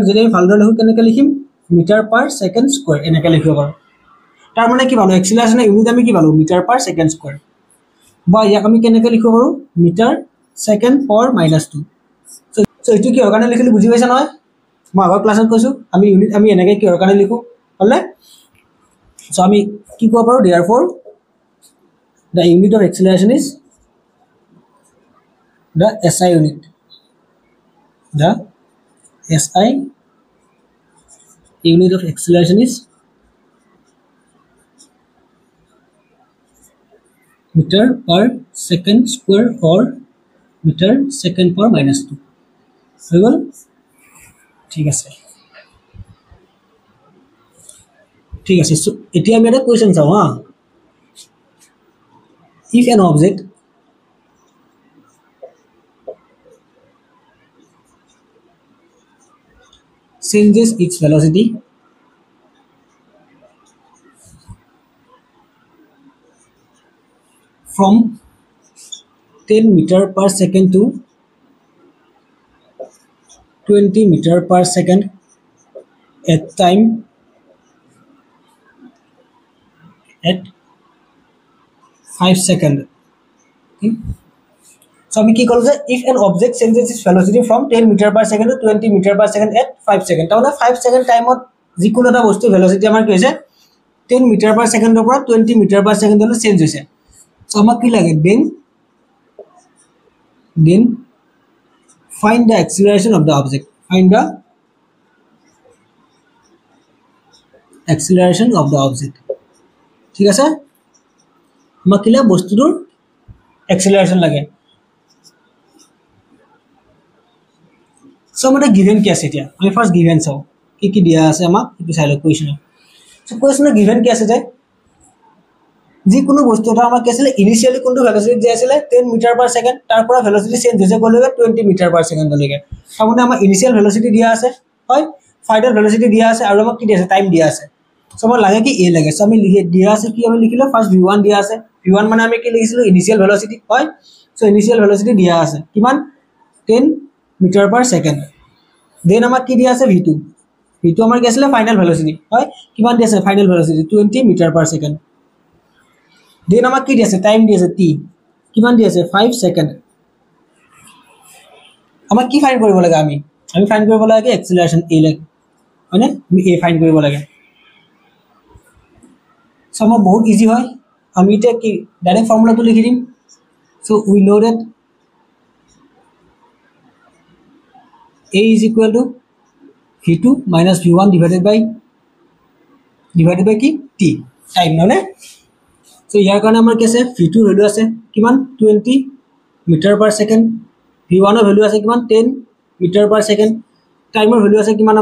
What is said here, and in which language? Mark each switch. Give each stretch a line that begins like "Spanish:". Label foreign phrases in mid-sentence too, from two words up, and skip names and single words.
Assamese: যদি আমি ভালদৰে লিখো কেনেকৈ লিখিম
English: meter per second square
Assamese: এনেকৈ লিখিব পাৰো তাৰ মানে কি পালো এক্সিলাৰেশনৰ ইউনিট আমি কি পালো
English: meter per second square
Assamese: বা ইয়াক আমি কেনেকৈ লিখিব পাৰো
English: meter second power -2
Assamese: সো এটো কি কাৰণে লিখিলো বুজি পাইছা নহয় মই আগৰ ক্লাছত কৈছো আমি ইউনিট আমি এনেকৈ কি কাৰণে লিখো হলে সো আমি কি ক'ব পাৰো
English: therefore the unit of acceleration is the SI
Assamese: unit the SI
English: unit of acceleration is meter per second square or meter second per -2
Assamese: হৈ গল ঠিক আছে সো এতিয়া আমি এটা কোৱেশ্চন চাও হা
English: if an object changes its velocity from 10 meter per second to 20 meter per second at time at 5 second okay? So
Assamese: আমি কি কল যে
English: if an object changes its velocity from 10 meter per second to 20 meter per second at 5 second তাহলে 5 second
Assamese: টাইমত যিকোনো এটা বস্তু
English: velocity
Assamese: আমাৰ কি হৈছে
English: 10 meter per second
Assamese: ৰ পৰা
English: 20 meter per second
Assamese: লৈ চেঞ্জ হৈছে সো আমাক কি লাগে
English: then find the acceleration of the object find the acceleration of the object
Assamese: ঠিক আছে আমাক কি লাগে বস্তুটোৰ acceleration লাগে সো আমাদের গিভেন কি আছে এতিয়া আমি
English: first given
Assamese: চাও কি দিয়া আছে আমাক এটো চাই লও কোৱেশ্চন সো কোৱেশ্চনৰ গিভেন কি আছে যে যি কোনো বস্তু এটা আমাক কি আছিল ইনিশিয়ালি কোনটো ভেলোসিটি দিয়া আছিল 10
English: meter per second
Assamese: তাৰ পৰা ভেলোসিটি চেঞ্জ হৈছে গলৈকে 20
English: meter per second
Assamese: লৈকে তাৰমানে আমাৰ
English: initial velocity
Assamese: দিয়া আছে হয়
English: final velocity
Assamese: দিয়া আছে আৰু আমাক কি দিয়া আছে টাইম দিয়া আছে সো আমাৰ লাগে কি এ লাগে সো আমি লিখি দিয়া আছে কি আমি লিখিলো ফার্স্ট v1 দিয়া আছে v1 মানে আমি কি লিখিছিলো
English: initial velocity
Assamese: হয় সো
English: initial velocity
Assamese: দিয়া আছে কিমান 10
English: meter per second then
Assamese: আমাক কি দিয়া আছে v2 আমাৰ কি আছিল
English: final velocity
Assamese: হয় কিমান দিয়া আছে
English: final velocity
Assamese: 20
English: meter per second then
Assamese: আমাক কি দিয়া আছে টাইম দিয়া আছে t কিমান দিয়া আছে 5 সেকেন্ড আমাক কি ফাইন্ড কৰিব লাগে আমি ফাইন্ড কৰিব লাগে এক্সিলাৰেশন a লাগে হয়নে আমি a ফাইন্ড কৰিব লাগে সো আমাৰ বহুত ইজি হয় আমি এটা কি ডাইৰেক্ট ফৰ্মুলাটো লিখি দিম
English: so we know that a is equal to v2 minus v1 divided by
Assamese: কি t টাইম নহলে সো ইয়াৰ কাৰণে আমাৰ কি আছে v2 ভ্যালু আছে কিমান 20
English: meter per second
Assamese: v1 ৰ ভ্যালু আছে কিমান 10
English: meter per second
Assamese: টাইমৰ ভ্যালু আছে কিমান